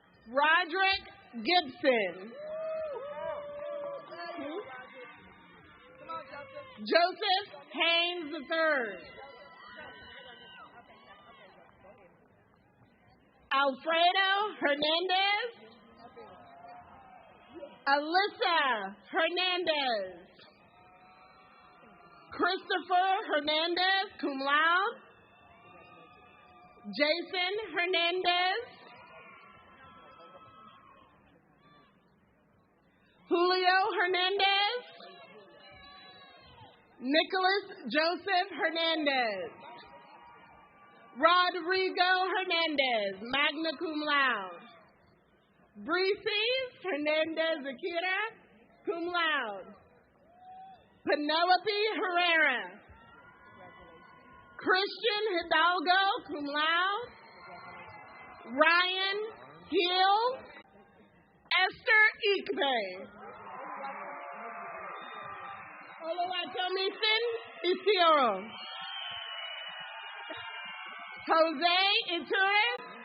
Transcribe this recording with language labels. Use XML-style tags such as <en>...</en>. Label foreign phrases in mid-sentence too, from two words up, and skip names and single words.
<en>Roderick Gibson. Joseph Haynes III. Alfredo Hernandez. Alyssa Hernandez. Christopher Hernandez,</en> <la>cum laude.</la> <en>Jason Hernandez. Julio Hernandez. Nicholas Joseph Hernandez. Rodrigo Hernandez,</en> <la>magna cum laude.</la> <en>Breezy Hernandez Akira,</en> <la>cum laude.</la> <en>Penelope Herrera. Christian Hidalgo,</en> <la>cum laude.</la> <en>Ryan Hill. Esther Ikbe. Oluwatomisin Isioro. Jose Iturris.</en>